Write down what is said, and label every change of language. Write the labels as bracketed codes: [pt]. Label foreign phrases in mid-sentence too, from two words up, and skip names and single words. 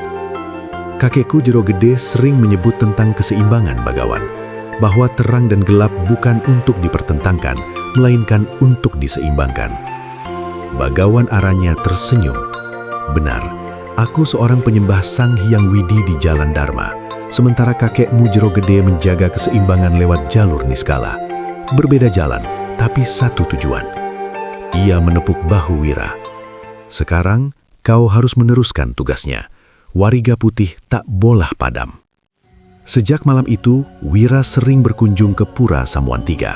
[id] "Kakekku Jero Gede sering menyebut tentang keseimbangan, Bagawan, bahwa terang dan gelap bukan untuk dipertentangkan, melainkan untuk diseimbangkan. Bagawan Aranya tersenyum. Benar, aku seorang penyembah Sang Hyang Widi di Jalan Dharma, sementara kakekmu Jero Gede menjaga keseimbangan lewat jalur Niskala. Berbeda jalan, tapi satu tujuan. Ia menepuk bahu Wira. Sekarang, kau harus meneruskan tugasnya. Wariga Putih tak bolah padam. Sejak malam itu, Wira sering berkunjung ke Pura Samuan Tiga.